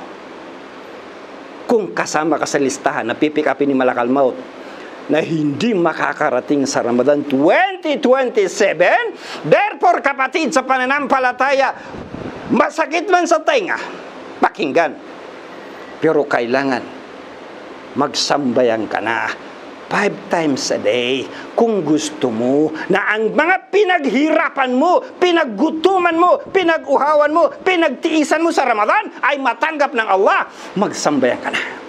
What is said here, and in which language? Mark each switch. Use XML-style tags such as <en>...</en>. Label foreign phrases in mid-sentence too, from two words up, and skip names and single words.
<tl>Kung kasama ka sa listahan na pipick upin ni Malakal Maut na hindi makakarating sa Ramadan 2027, therefore kapatid sa pananampalataya, masakit man sa tenga, pakinggan. Pero kailangan magsambayang ka na</tl> <en>5 times a day</en> <tl>kung gusto mo na ang mga pinaghirapan mo, pinaggutuman mo, pinaguhawan mo, pinagtiisan mo sa Ramadan ay matanggap ng Allah. Magsambayan ka na.</tl>